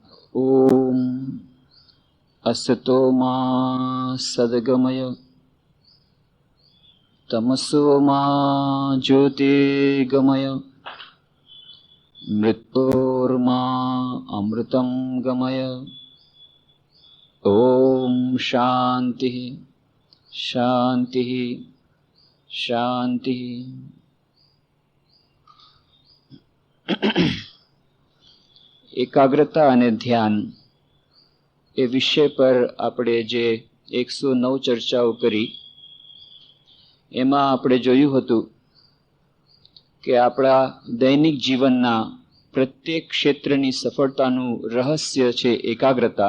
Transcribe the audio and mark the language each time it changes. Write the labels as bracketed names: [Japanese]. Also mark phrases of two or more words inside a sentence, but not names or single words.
[Sanskrit] ओम असतो मा सद्गमय तमसो मा ज्योतिर्गमय मृत्योर्मा अमृतं गमय। ओम शांति शांति शांति। [Gujarati] एकाग्रता અને ધ્યાન એ વિષય પર આપણે જે 109 ચર્ચાઓ કરી એમાં આપણે જોયું હતું કે આપણા દૈનિક જીવનના પ્રત્યેક ક્ષેત્રની સફળતાનું રહસ્ય છે એકાગ્રતા।